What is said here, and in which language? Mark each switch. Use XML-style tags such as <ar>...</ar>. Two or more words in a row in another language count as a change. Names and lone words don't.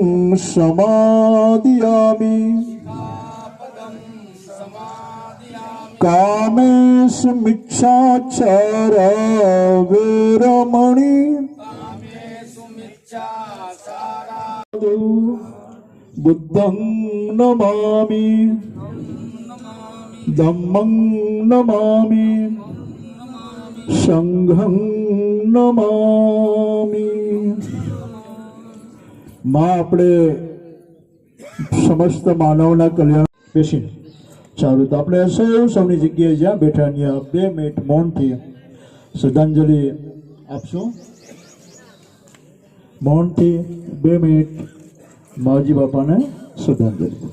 <pi>समादयामि कामेषु मिच्छाचार वैरमणि बुद्धं नमामि धम्मं नमामि संघं नमामि।</pi> <gu>मां આપણે સમસ્ત માનવના કલ્યાણ બેસીને ચાલુ તો આપણે સૌની જગ્યાએ જ્યાં બેઠા ત્યાં 2 મિનિટ મૌનથી શ્રદ્ધાંજલિ આપશું। મૌનથી 2 મિનિટ માવજી બાપાને શ્રદ્ધાંજલિ।</gu>